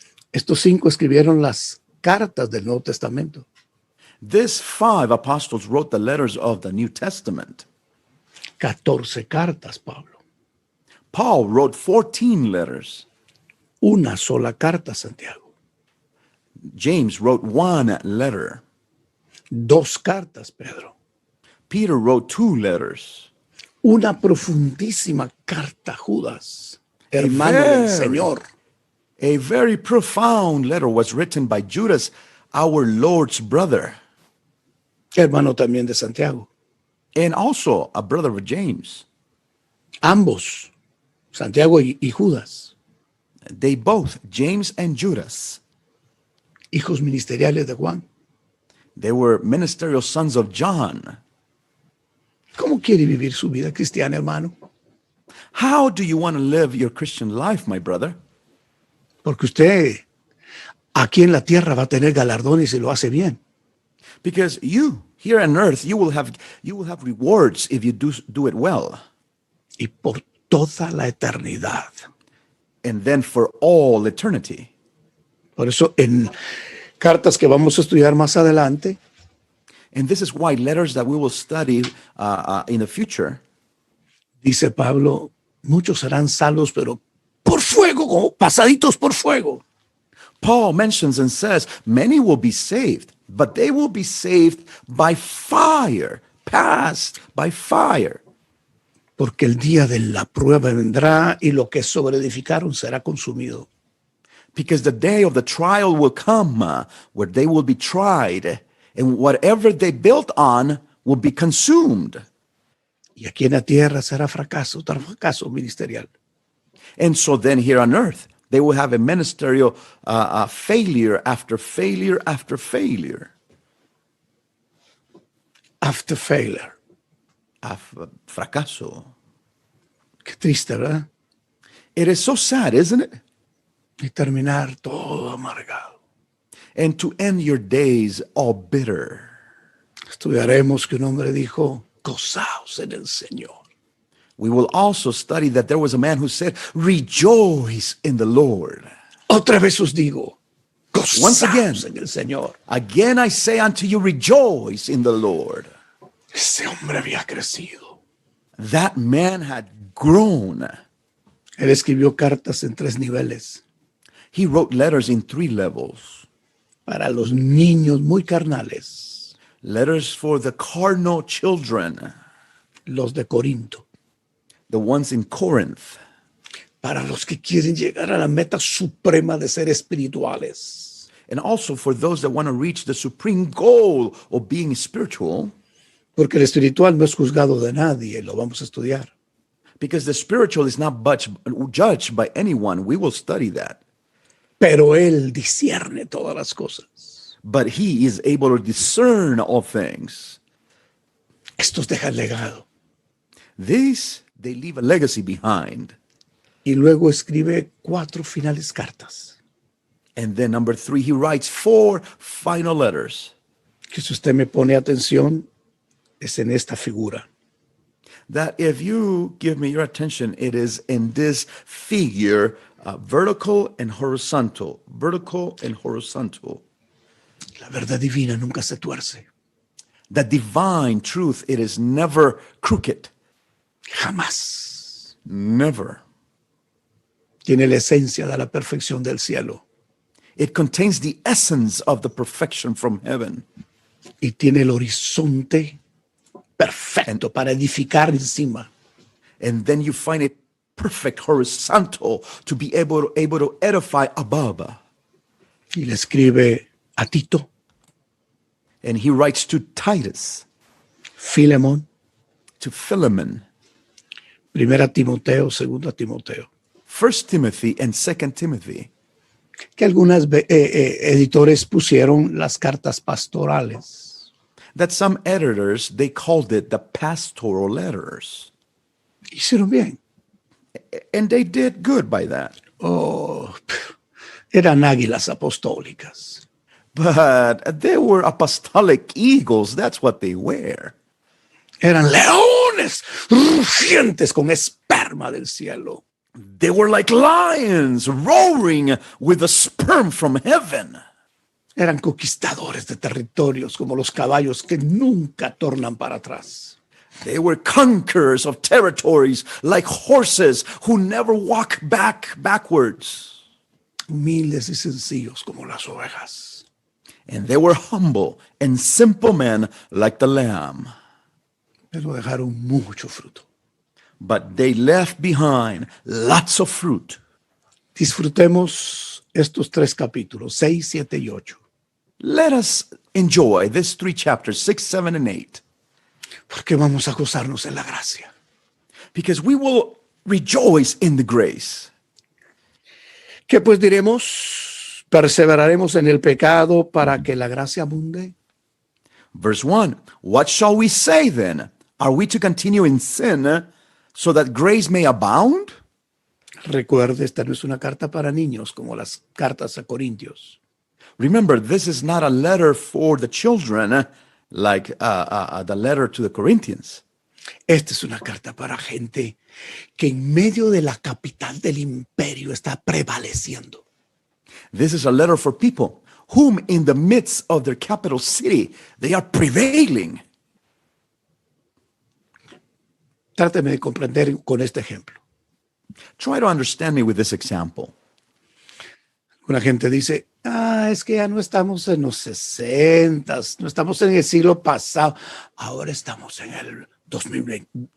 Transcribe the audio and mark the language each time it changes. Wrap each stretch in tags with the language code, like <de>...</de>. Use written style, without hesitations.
<es>Estos 5 escribieron las cartas del Nuevo Testamento.</es> <en>These 5 apostles wrote the letters of the New Testament.</en> <es>14 cartas, Pablo.</es> <en>Paul wrote 14 letters.</en> <es>Una sola carta, Santiago.</es> <en>James wrote 1 letter.</en> <es>2 cartas, Pedro.</es> <en>Peter wrote 2 letters.</en> <es>Una profundísima carta, Judas, hermano del Señor.</es> <en>A very profound letter was written by Judas, our Lord's brother,</en> <es>Hermano también de Santiago.</es> <en>and also a brother of James.</en> <es>Ambos, Santiago y Judas,</es> <en>They both, James and Judas,</en> <es>hijos ministeriales de Juan.</es> <en>they were ministerial sons of John.</en> <es>¿Cómo quiere vivir su vida cristiana, hermano?</es> <en>How do you want to live your Christian life, my brother?</en> <es>Porque usted aquí en la tierra va a tener galardones si lo hace bien.</es> <en>Because you, here on earth, you will have rewards if you do it well.</en> <es>Y por toda la eternidad.</es> <en>And then for all eternity.</en> <es>Por eso en cartas que vamos a estudiar más adelante,</es> <en>And this is why letters that we will study in the future,</en> <es>dice Pablo, muchos serán salvos, pero por fuego, como pasaditos por fuego.</es> <en>Paul mentions and says, many will be saved, but they will be saved by fire, passed by fire.</en> <es>Porque el día de la prueba vendrá y lo que sobreedificaron será consumido.</es> <en>Because the day of the trial will come where they will be tried, and whatever they built on will be consumed.</en> <es>Y aquí en la tierra será fracaso tras fracaso ministerial.</es> <en>And so then here on earth, they will have a ministerial failure after failure after failure. After failure.</en> <es>Fracaso. Qué triste, ¿verdad?</es> <en>It is so sad, isn't it?</en> <es>Y terminar todo amargado.</es> <en>And to end your days all bitter.</en> <es>Estudiaremos que un hombre dijo, gozaos en el Señor.</es> <en>We will also study that there was a man who said, rejoice in the Lord.</en> <es>Otra vez os digo,</es> <en>Once again.</en> <es>gozaos en el Señor.</es> <en>Again I say unto you, rejoice in the Lord.</en> <es>Ese hombre había crecido.</es> <en>That man had grown.</en> <es>Él escribió cartas en 3 niveles.</es> <en>He wrote letters in 3 levels.</en> <es>Para los niños muy carnales,</es> <en>Letters for the carnal children,</en> <es>los de Corinto.</es> <en>the ones in Corinth.</en> <es>Para los que quieren llegar a la meta suprema de ser espirituales.</es> <en>And also for those that want to reach the supreme goal of being spiritual,</en> <es>Porque el espiritual no es juzgado de nadie, lo vamos a estudiar.</es> <en>because the spiritual is not judged by anyone. We will study that.</en> <es>Pero él discierne todas las cosas.</es> <en>But he is able to discern all things.</en> <es>Estos dejan legado.</es> <en>These, they leave a legacy behind.</en> <es>Y luego escribe 4 finales cartas.</es> <en>And then number 3, he writes 4 final letters.</en> <es>Que si usted me pone atención, es en esta figura.</es> <en>That if you give me your attention, it is in this figure, vertical and horizontal. Vertical and horizontal.</en> <es>La verdad divina nunca se tuerce.</es> <en>The divine truth, it is never crooked.</en> <es>Jamás.</es> <en>Never.</en> <es>Tiene la esencia de la perfección del cielo.</es> <en>It contains the essence of the perfection from heaven.</en> <es>Y tiene el horizonte perfecto para edificar encima.</es> <en>And then you find it perfect horizontal to be able to edify above.</en> <es>Y le escribe a Tito,</es> <en>And he writes to Titus,</en> <es>Filemón,</es> <en>to Philemon,</en> <es>1 Timoteo, 2 Timoteo.</es> <en>1 Timothy and 2 Timothy.</en> <es>Que algunas editores pusieron las cartas pastorales.</es> <en>That some editors, they called it the pastoral letters.</en> <es>Hicieron bien.</es> <en>And they did good by that.</en> <es>Oh, eran águilas apostólicas.</es> <en>But they were apostolic eagles. That's what they were.</en> <es>Eran leones rugientes con esperma del cielo.</es> <en>They were like lions roaring with the sperm from heaven.</en> <es>Eran conquistadores de territorios como los caballos que nunca tornan para atrás.</es> <en>They were conquerors of territories like horses who never walk backwards.</en> <es>Humildes y sencillos como las ovejas.</es> <en>And they were humble and simple men like the lamb.</en> <es>Pero dejaron mucho fruto.</es> <en>But they left behind lots of fruit.</en> <es>Disfrutemos estos 3 capítulos, 6, 7 y 8.</es> <en>Let us enjoy these 3 chapters, 6, 7, and 8.</en> <es>Porque vamos a gozarnos en la gracia.</es> <en>Because we will rejoice in the grace.</en> <es>¿Qué pues diremos? ¿Perseveraremos en el pecado para que la gracia abunde?</es> <en>Verse 1, what shall we say then? Are we to continue in sin so that grace may abound?</en> <es>Recuerde, esta no es una carta para niños como las cartas a Corintios.</es> <en>Remember, this is not a letter for the children like the letter to the Corinthians.</en> <es>Esta es una carta para gente que en medio de la capital del imperio está prevaleciendo.</es> <en>This is a letter for people whom in the midst of their capital city, they are prevailing.</en> <es>Tráteme de comprender con este ejemplo.</es> <en>Try to understand me with this example.</en> <es>Una gente dice, es que ya no estamos en los 60, no estamos en el siglo pasado, ahora estamos en el 2020.</es>